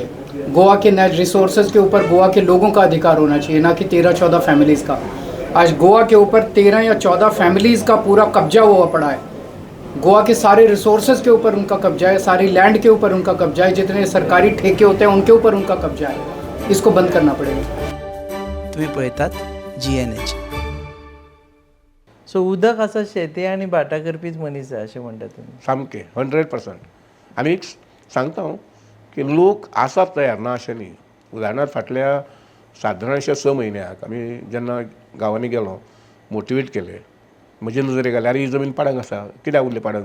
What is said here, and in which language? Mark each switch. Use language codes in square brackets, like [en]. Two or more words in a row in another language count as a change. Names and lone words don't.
[hi] गोवा के [en] natural resources [hi] के ऊपर गोवा के लोगों का अधिकार होना चाहिए, ना कि 13-14 फैमिलीज़ का। आज गोवा के ऊपर 13 या 14 फैमिलीज़ का पूरा कब्जा हुआ पड़ा है। गोवा के सारे रिसोर्सेज के ऊपर उनका कब्जा है, सारी लैंड के ऊपर उनका कब्जा है, जितने सरकारी ठेके होते हैं उनके ऊपर उनका कब्जा है। इसको बंद करना पड़ेगा। [kok] तुम्ही पळतात GNH। सो उदक आसा शेती आनी भाटा करपीच मनीस जाय अशें म्हणटा तुमी? सामकें 100%। आनी एक सांगता हांव की लोक आसात तयार, ना अशें न्ही। उदाहरणार्थ फाटल्या सादारणशे 6 म्हयन्याक आमी जेन्ना गांवांनी गेलो, मोटिवेट केले, म्हजे नजरे घाले, अरे ही जमीन पाडंग आसा, कित्याक उरली पाडंग?